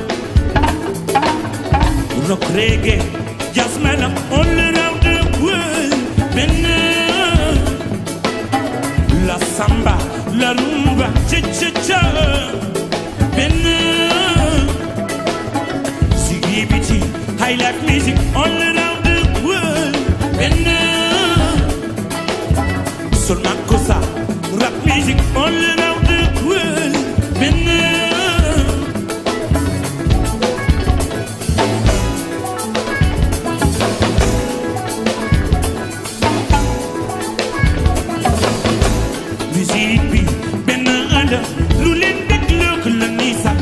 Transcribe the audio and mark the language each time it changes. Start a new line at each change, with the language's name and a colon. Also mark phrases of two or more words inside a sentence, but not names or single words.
English: rock reggae jazz man all around the world
Wolof: benn la
English: samba la rumba cha cha cha benn CBT high life music all around the world benn Sol Makossa, rap music all around the world.
Wolof: Musique bi benn ànd lu leen dégloo ko la ni sàkku.